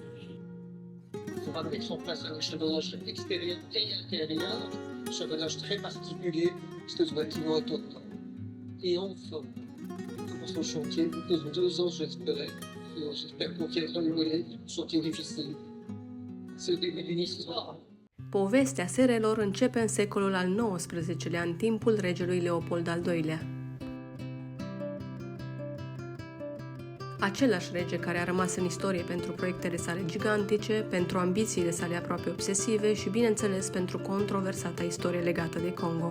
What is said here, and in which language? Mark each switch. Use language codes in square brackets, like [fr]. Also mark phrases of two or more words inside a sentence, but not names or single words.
[fr] On va mettre en place un échafaudage extérieur et intérieur, un échafaudage très particulier, parce que ce bâtiment est au temps. Et enfin, on commence le chantier, depuis 2 ans j'espérais. J'espère qu'on tiendra le volet, chantier difficile. C'est le début d'une histoire. [ro] Povestea serelor începe în secolul al XIX-lea, în timpul regelui Leopold al II-lea. Același rege care a rămas în istorie pentru proiectele sale gigantice, pentru ambițiile sale aproape obsesive și, bineînțeles, pentru controversata istorie legată de Congo.